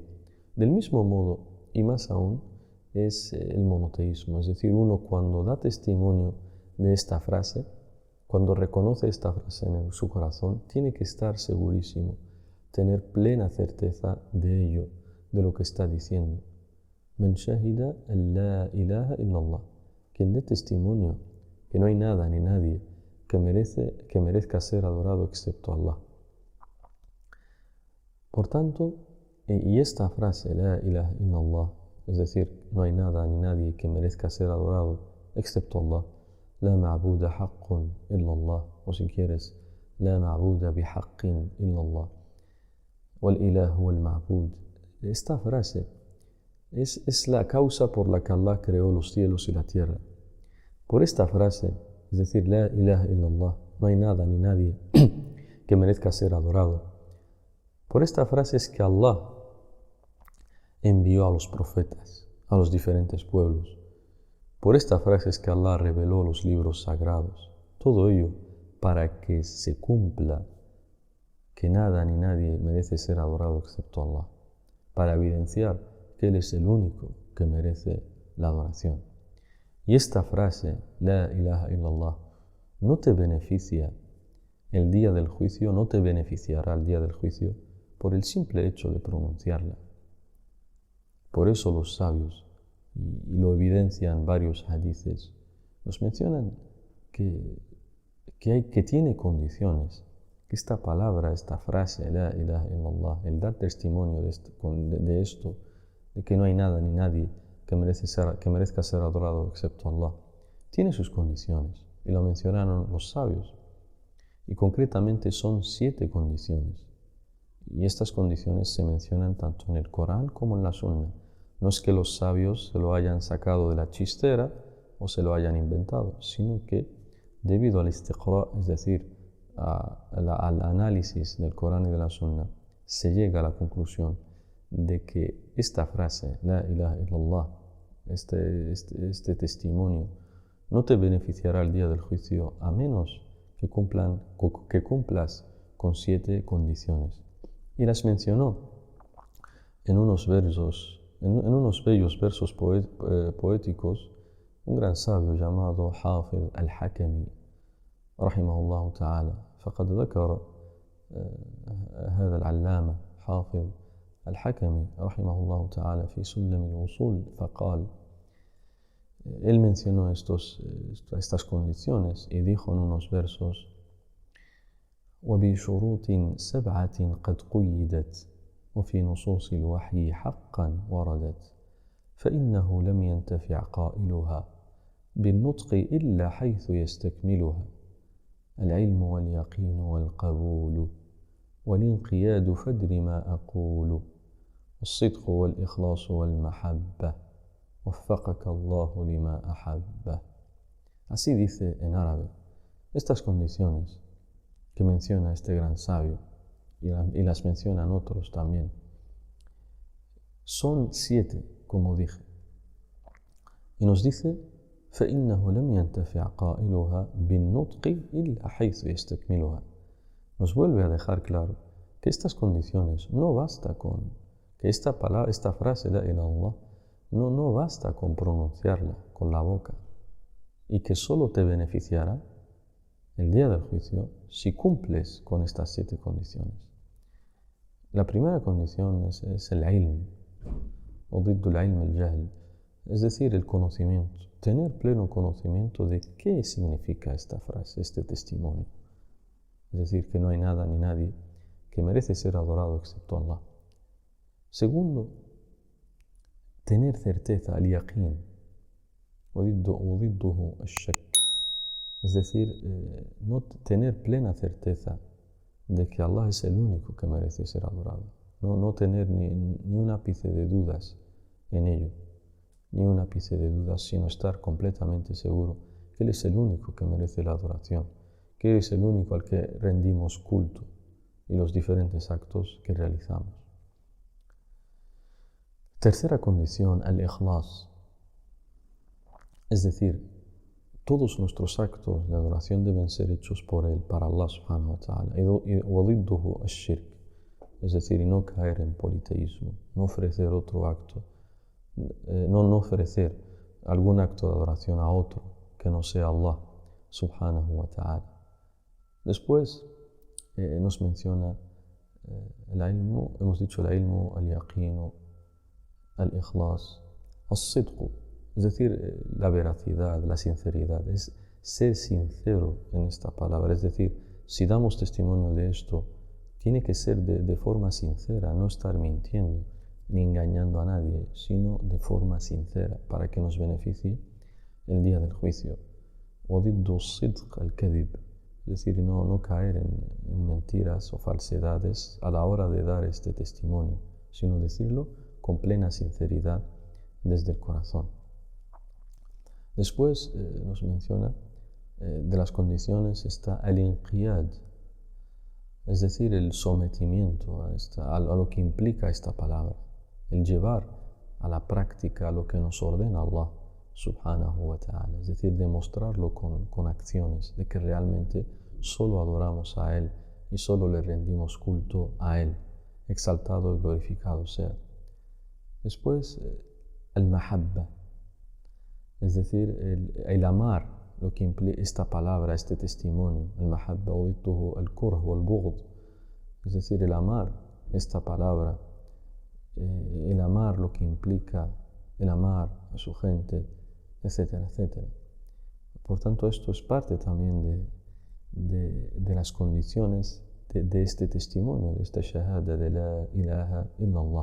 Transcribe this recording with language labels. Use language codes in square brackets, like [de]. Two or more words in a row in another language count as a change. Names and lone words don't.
[es] Del mismo modo, y más aún, es el monoteísmo. Es decir, uno cuando da testimonio de esta frase, cuando reconoce esta frase en su corazón, tiene que estar segurísimo, tener plena certeza de ello, de lo que está diciendo. [ar] من شهد أن لا إله إلا الله. [es] Quien dé testimonio que no hay nada ni nadie que merezca ser adorado excepto Allah. Por tanto, y esta frase, [ar] لا إله إلا الله, [es] es decir, no hay nada ni nadie que merezca ser adorado excepto Allah, [ar] لا معبود حق إلا الله, [es] o si quieres, [ar] لا معبود بحق إلا الله, والإله والمعبود. [es] Esta frase es la causa por la que Allah creó los cielos y la tierra. Por esta frase, es decir, [ar] لا إله إلا الله, [es] no hay nada ni nadie que merezca ser adorado. Por esta frase es que Allah envió a los profetas, a los diferentes pueblos. Por esta frase es que Allah reveló los libros sagrados. Todo ello para que se cumpla que nada ni nadie merece ser adorado excepto Allah, para evidenciar que Él es el único que merece la adoración. Y esta frase, [ar] لا إله إلا الله, [es] no te beneficia el día del juicio, no te beneficiará el día del juicio por el simple hecho de pronunciarla. Por eso los sabios, y lo evidencian varios hadices, nos mencionan que tiene condiciones, que esta palabra, esta frase, [ar] لا إله إلا الله, [es] el dar testimonio de esto, de que no hay nada ni nadie que merezca ser adorado excepto Allah, tiene sus condiciones, y lo mencionaron los sabios, y concretamente son 7 condiciones, y estas condiciones se mencionan tanto en el Corán como en la Sunna. No es que los sabios se lo hayan sacado de la chistera o se lo hayan inventado, sino que debido al istiqra, es decir, al análisis del Corán y de la Sunna, se llega a la conclusión de que esta frase, [ar] لا إله إلا الله, [es] este testimonio, no te beneficiará el día del juicio a menos que cumplas con 7 condiciones. Y las mencionó en unos bellos versos poéticos, un gran sabio llamado Hafid al-Hakami, [ar] رحمه الله تعالى. فقد ذكر هذا العلامة حافظ الحكمي رحمه الله تعالى في سلم الوصول فقال: [es] él mencionó estas condiciones y dijo en unos versos: [ar] وبشروط 7 قد قيدت وفي نصوص الوحي حقا وردت فإنه لم ينتفع قائلها بالنطق إلا حيث يستكملها العلم واليقين والقبول والانقياد فادر ما أقول والصدق والإخلاص والمحبة وفقك الله لما أحبه. [es] Así dice en árabe. Estas condiciones que menciona este gran sabio y las mencionan otros también, son 7, como dije. Y nos dice: [ar] فإنه لم ينتفع قائلها بالنطق إلا حيث يستكملها. [es] Nos vuelve a dejar claro que estas condiciones no basta con que esta frase [ar] لا إله إلا الله [es] no basta con pronunciarla con la boca, y que solo te beneficiará el día del juicio si cumples con estas 7 condiciones. La primera condición es el ilm, o [ar] ضد العلم الجهل, [es] es decir, el conocimiento, tener pleno conocimiento de qué significa esta frase, este testimonio. Es decir, que no hay nada ni nadie que merece ser adorado excepto Allah. Segundo, tener certeza, [ar] al-yaqin, وضده الشك, [es] es decir, no tener plena certeza de que Allah es el único que merece ser adorado. No tener ni un ápice de dudas en ello, ni un ápice de dudas, sino estar completamente seguro que Él es el único que merece la adoración, que Él es el único al que rendimos culto y los diferentes actos que realizamos. Tercera condición, al-ikhlas, es decir, todos nuestros actos de adoración deben ser hechos por Él, para Allah [ar] سبحانه وتعالى. وضده الشرك, [es] es decir, y no caer en politeísmo, no ofrecer otro acto, no ofrecer algún acto de adoración a otro que no sea Allah [ar] سبحانه وتعالى. [es] Después nos menciona el ilmu, hemos dicho el ilmu, [ar] اليقين الإخلاص الصدق, [es] es decir, la veracidad, la sinceridad, es ser sincero en esta palabra. Es decir, si damos testimonio de esto, tiene que ser de forma sincera, no estar mintiendo ni engañando a nadie, sino de forma sincera, para que nos beneficie el día del juicio. [ar] وضد الصدق الكذب, [es] es decir, no caer en mentiras o falsedades a la hora de dar este testimonio, sino decirlo con plena sinceridad desde el corazón. Después nos menciona de las condiciones está al-inqiyad, es decir, el sometimiento a lo que implica esta palabra, el llevar a la práctica lo que nos ordena Allah [ar] سبحانه وتعالى, [es] es decir, demostrarlo con acciones, de que realmente solo adoramos a Él y solo le rendimos culto a Él, exaltado y glorificado sea. Después, al-mahabba, es decir, el amar, lo que implica esta palabra, este testimonio, [ar] المحبة الكره والبغض, [es] es decir, el amar esta palabra, el amar lo que implica el amar a su gente, etcétera, etcétera. Por tanto, esto es parte también de las condiciones de este testimonio, de esta shahada de [ar] لا إله إلا الله.